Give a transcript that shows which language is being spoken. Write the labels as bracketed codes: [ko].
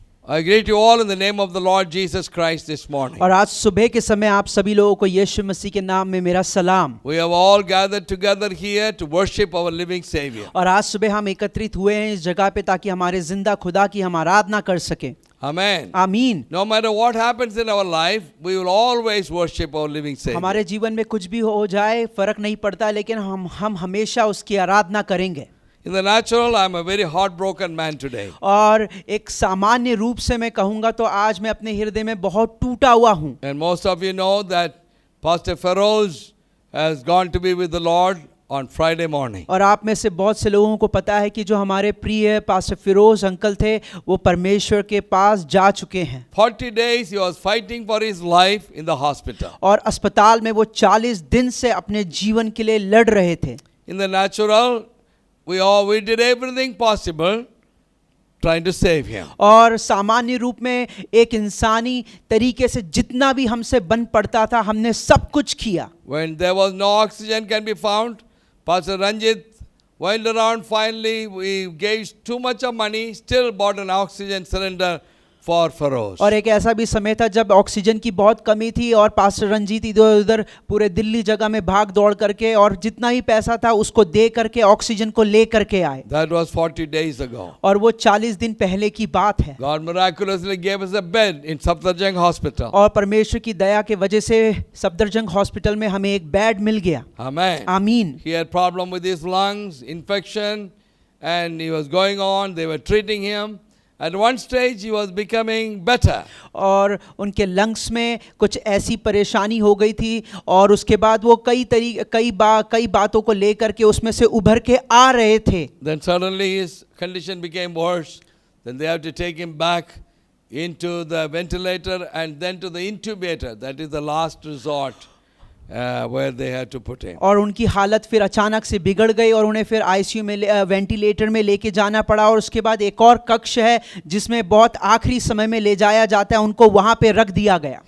[en] I greet you all in the name of the Lord Jesus Christ this morning. [hi] और आज सुबह के समय आप सभी लोगों को यीशु मसीह के नाम में मेरा सलाम। [en] We have all gathered together here to worship our living Savior. [hi] और आज सुबह हम एकत्रित हुए हैं इस जगह पे ताकि हमारे जिंदा खुदा की हम आराधना कर सकें। [en] Amen. [hi] आमीन। [en] No matter what happens in our life, we will always worship our living Savior. [hi] हमारे जीवन में कुछ भी हो जाए फर्क नहीं पड़ता, लेकिन हम हमेशा उसकी आराधना करेंगे। [en] In the natural, I am a very heartbroken man today. [hi] और एक सामान्य रूप से मैं कहूँगा तो आज मैं अपने हृदय में बहुत टूटा हुआ हूँ। [en] And most of you know that Pastor Feroz has gone to be with the Lord on Friday morning. [hi] और आप में से बहुत से लोगों को पता है कि जो हमारे प्रिय पास्टर फिरोज अंकल थे वो परमेश्वर के पास जा चुके हैं। [en] 40 days he was fighting for his life in the hospital. [hi] और अस्पताल में वो 40 दिन से अपने जीवन के लिए लड़ रहे थे। [en] In the natural, we did everything possible trying to save him. [hi] और सामान्य रूप में एक इंसानी तरीके से जितना भी हमसे बन पड़ता था हमने सब कुछ किया। [en] When there was no oxygen can be found, Pastor Ranjit went around. Finally, we gave too much of money, still bought an oxygen cylinder for Feroz. [hi] और एक ऐसा भी समय था जब ऑक्सीजन की बहुत कमी थी और पास्टर रंजीत इधर उधर पूरे दिल्ली जगह में भाग दौड़ करके और जितना ही पैसा था उसको दे करके ऑक्सीजन को ले करके आए। [en] That was 40 days ago. [hi] और वो 40 दिन पहले की बात है। [en] God miraculously gave us a bed in Safdarjung Hospital. [hi] और परमेश्वर की दया के वजह से सफदरजंग हॉस्पिटल में हमें एक बेड मिल गया। [en] Amen. [hi] आमीन। [en] He had problem with his lungs, infection, and he was going on. They were treating him. At one stage he was becoming better. [hi] और उनके लंग्स में कुछ ऐसी परेशानी हो गई थी और उसके बाद वो कई बातों को लेकर के उसमें से उभर के आ रहे थे। [en] Then suddenly his condition became worse. Then they have to take him back into the ventilator and then to the intubator. That is the last resort where they had to put him. [hi] और उनकी हालत फिर अचानक से बिगड़ गई और उन्हें फिर आईसीयू में वेंटिलेटर में लेके जाना पड़ा और उसके बाद एक और कक्ष है जिसमें बहुत आखिरी समय में ले जाया जाता है, उनको वहाँ पे रख दिया गया।